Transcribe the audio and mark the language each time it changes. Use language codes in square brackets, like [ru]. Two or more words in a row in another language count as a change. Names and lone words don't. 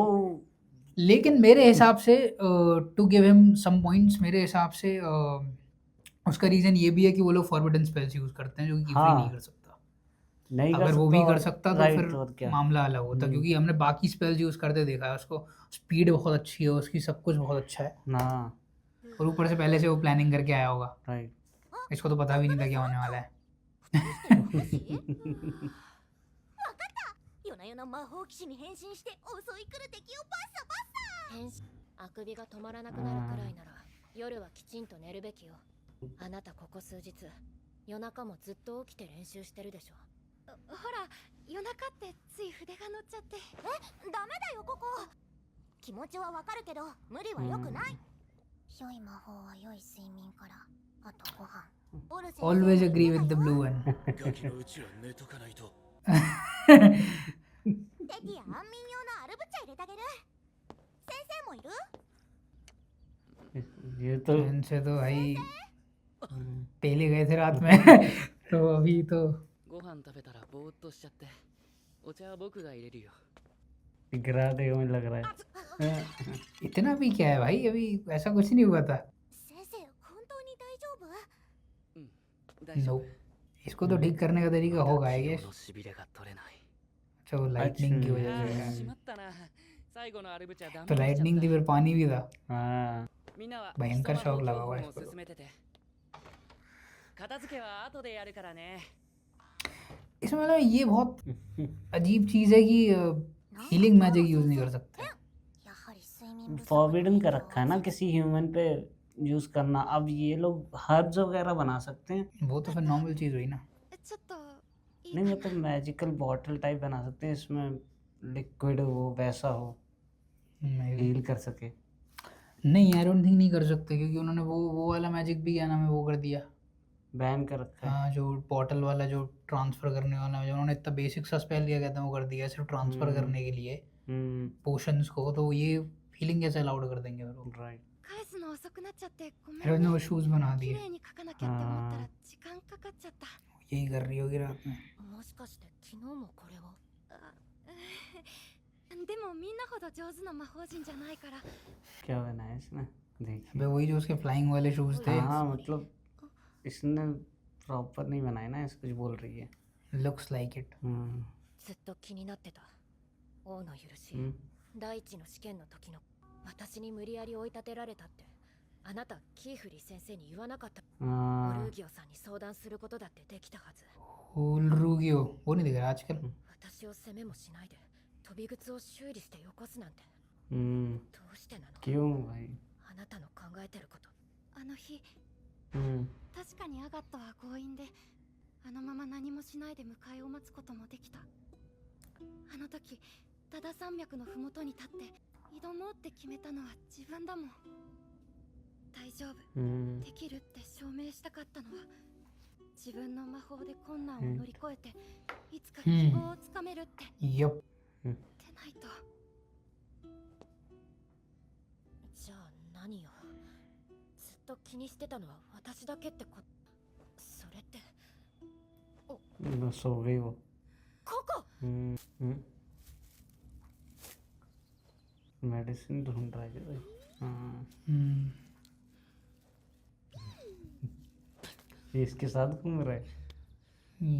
[hi] लेकिन मेरे हिसाब से [en] to give him some points [hi] मेरे हिसाब से उसका रीज़न ये भी है कि वो लोग [en] forbidden spells [hi] यूज़ करते हैं जो कि कीफरी हाँ, नहीं कर सकता। नहीं कर अगर वो सकता भी और कर सकता तो [en] right, [hi] फिर और क्या। मामला अलग होता क्योंकि हमने बाकी [en] spells use [hi] करते देखा है उसको स्पीड बहुत अच्छी है उसकी सब कुछ बहुत अच्छा है हाँ और ऊपर से पहले से वो प्लानिंग करके आया होगा राइट। इसको तो पता भी नहीं था क्या होने वाला है। [ja] 夜な夜な魔法騎士に変身して襲い来る敵をバッサバッサ変身あくびが止まらなくなるくらいなら夜はきちんと寝るべきよあなたここ数日夜中もずっと起きて練習してるでしょほら夜中ってつい筆が乗っちゃってダメだよここ気持ちはわかるけど無理は良くない良い魔法は良い睡眠からあとご飯 [en] Always agree with the blue one [ja] ガキのうちは寝とかないと。敵や安眠用のアルブチャ入れてあげる先生もいる [hi] ये तो इनसे तो भाई [ja] うん [hi] तेले गए थे रात में तो अभी तो [ja] ご飯食べたらぼーっとしちゃってお茶は僕が入れるよ [hi] गिरा देगा मुझे लग रहा है। इतना भी क्या है भाई अभी ऐसा कुछ नहीं हुआ था। [ja] 先生本当に大丈夫大丈 [hi] नो [ja] 夫 [hi] इसको तो ठीक करने का तरीका होगा आई [ja] 昨 [hi] गेस [ja] 日のしびれが取れない [hi] अच्छा वो लाइटनिंग की [ja] あ [hi] वजह [ja] ー [hi] से [ja] しまったな最後のアルブチャダメ [hi] तो [ja] になっちゃっ [hi] लाइटनिंग थी [ja] た [hi] फिर पानी भी था हाँ [ja] みんなは [hi] भयंकर [ja] 基礎魔 [hi] शौक [ja] 法 [hi] लगा हुआ [ja] 教 [hi] है [ja] 本を [hi] इसको तो। [ja] 進めてて片付けは後でやるからね [hi] इसमें मतलब ये बहुत अजीब चीज़ है कि [en] healing magic use [hi] नहीं कर सकते [ja] やはり睡眠不足 [hi] फॉरबिडन कर रखा है ना किसी ह्यूमन पे यूज करना। अब ये लोग हर्ब्स वगैरह बना सकते हैं। वो तो फिर नॉर्मल चीज़ हुई ना। [ja] ちょっといい [hi] नहीं मतलब [en] magical bottle type [hi] बना सकते हैं, इसमें लिक्विड हो वैसा हो, [en] Maybe। [hi] हील कर सके। नहीं [en] I don't think [hi] नहीं कर सकते क्योंकि उन्होंने वो वाला मैजिक भी क्या नाम है वो कर दिया। बैन कर रखा है। हाँ जो बॉटल वाला जो ट्रांसफ़र करने वाला जो उन्होंने इतना बेसिक सा स्पेल दिया कहते हैं वो कर दिया सिर्फ ट्रांसफ़र करने के लिए पोशंस को, तो ये हीलिंग कैसे अलाउड कर देंगे फिर वो। राइट। [ja] 返すの遅くなっちゃってごめん [hi] फिर उन्होंने [ja] ね [hi] वो शूज़ बना [ja] 綺 [hi] दिए। [ja] 麗に書かなきゃって思ったら時間かかっちゃった [hi] यही कर रही होगी रात में। [ja] もしかして昨日もこれをでもみんなほど上手な魔法陣じゃないから [hi] क्या बनाया इसने देखिए। अबे वही जो उसके फ्लाइंग वाले शूज़ थे। हाँ मतलब इसने प्रॉपर नहीं बनाया ना, ऐसा कुछ बोल रही है। [en] looks like it. [ja] ずっと気になってた王の許し、 第一の試験の時の私に無理やり追い立てられたってあなたキーフリー先生に言わなかった。オルーギオさんに相談することだってできたはず。 [hi] रूगियो वो नहीं दिख रहा आजकल। [ja] 私を責めもしないで飛び靴を修理してよこすなんてどうしてなの [hi] क्यों भाई। [ja] あなたの考えてること。あの日 確かにアガットは強引であのまま何もしないで迎えを待つこともできた。あの時ダダ山脈のふもとに立って挑もうって決めたのは自分だもん。大丈夫、できるって証明したかったのは自分の魔法で困難を乗り越えていつか希望をつかめるって [en] yep [ja] でないと。じゃあ何よ。ずっと気にしてたのは私だけってこと。それって [hi] बस हो गई वो। [ja] ここ [hi] मेडिसिन ढूंढ रहा है भाई। हाँ ये इसके साथ घूम रहा है।